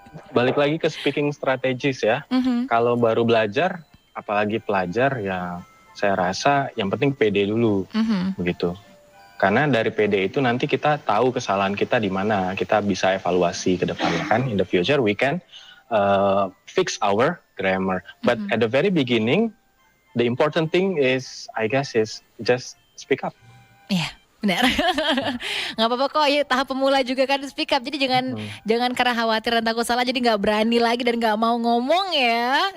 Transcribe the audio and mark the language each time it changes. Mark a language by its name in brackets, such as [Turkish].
[Indonesian] Balik lagi ke speaking strategies ya. Kalau baru belajar, apalagi pelajar ya saya rasa yang penting pede dulu, begitu. Karena dari PD itu nanti kita tahu kesalahan kita di mana, kita bisa evaluasi ke depannya kan. [English] In the future we can fix our grammar. But at the very beginning, the important thing is, I guess, is just speak up. [Indonesian] Iya, benar. Nggak apa-apa kok, ya tahap pemula juga kan [English] speak up. [Indonesian] Jadi jangan karena khawatir dan takut salah jadi nggak berani lagi dan nggak mau ngomong ya.